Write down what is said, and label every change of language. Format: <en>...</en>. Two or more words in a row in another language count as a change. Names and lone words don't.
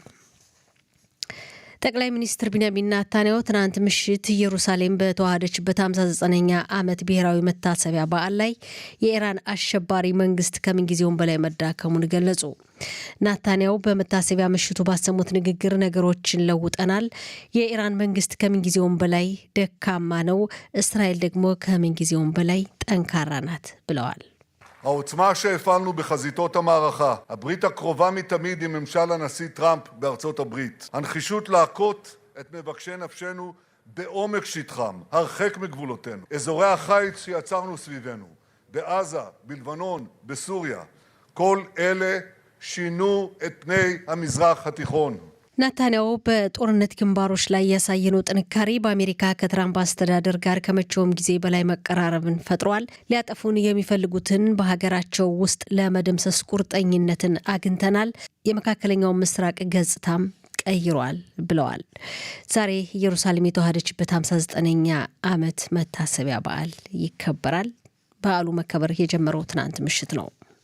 <am>ጠቅላይ ሚኒስትር ቢንያሚን ኔታንያሁ ትናንት ምሽት ኢየሩሳሌም በተዋሃደችበት 59ኛ ዓመት ብሔራዊ መታሰቢያ በዓል ላይ የኢራን አሸባሪ መንግስት ከምንጊዜውም በላይ መዳከሙን ገለጹ። ኔታንያሁ በመታሰቢያ ምሽቱ ባሰሙት ንግግር ነገሮችን ለውጠናል፣ የኢራን መንግስት ከምንጊዜውም በላይ ደካማ ነው፣ እስራኤል ደግሞ ከምንጊዜውም በላይ ጠንካራ ናት ብለዋል።</am> <he>העוצמה שהפעלנו בחזיתות המערכה, הברית הקרובה מתמיד עם ממשל הנשיא טראמפ בארצות הברית, הנחישות להכות את מבקשי נפשנו בעומק שטחם, הרחק מגבולותינו, אזורי החיץ שיצרנו סביבנו, בעזה, בלבנון, בסוריה, כל אלה שינו את פני המזרח התיכון.</he> <am>ኔታንያሁ በጦርነት ግንባሮች ላይ ያሳየነው ጥንካሬ በአሜሪካ ከትራምፕ አስተዳደር ጋር ከመቼውም ጊዜ በላይ መቀራረብን ፈጥሯል። ሊያጠፉን የሚፈልጉትን በሀገራቸው ውስጥ ለመደምሰስ ቁርጠኝነትን አግኝተናል። የመካከለኛው ምስራቅ ገጽታም ቀይሯል ብለዋል። ዛሬ ኢየሩሳሌም የተዋሃደችበት 59ኛ ዓመት መታሰቢያ በዓል ይከበራል። በዓሉ መከበር የጀመረው ትናንት ምሽት ነው።</am>